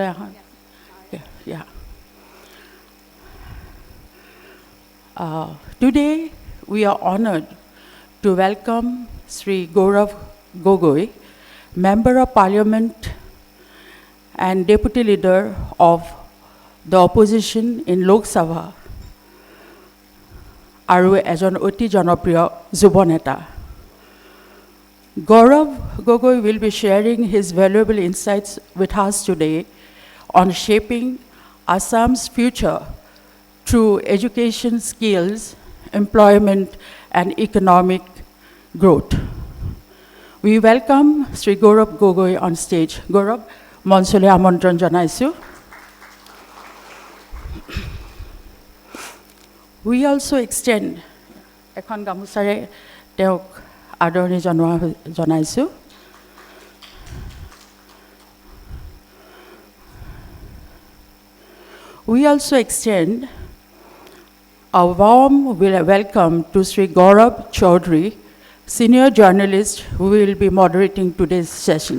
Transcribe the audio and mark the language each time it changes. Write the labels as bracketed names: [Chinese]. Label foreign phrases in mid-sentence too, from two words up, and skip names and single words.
[English] Yeah. Today, we are honored to welcome Shri Gaurav Gogoi, Member of Parliament and Deputy Leader of the Opposition in Lok Sabha, [Assamese] আৰু এজন অতি জনপ্ৰিয় যুৱ নেতা। [English] Gaurav Gogoi will be sharing his valuable insights with us today on shaping Assam's future through education, skills, employment, and economic growth. We welcome Shri Gaurav Gogoi on stage. Gaurav, [Assamese] মঞ্চলৈ আমন্ত্ৰণ জনাইছোঁ। [English] We also extend [Assamese] এখন গামোচাৰে তেওঁক আদৰণি জনাইছোঁ। [English] We also extend a warm welcome to Shri Gaurav Chaudhary, senior journalist who will be moderating today's session.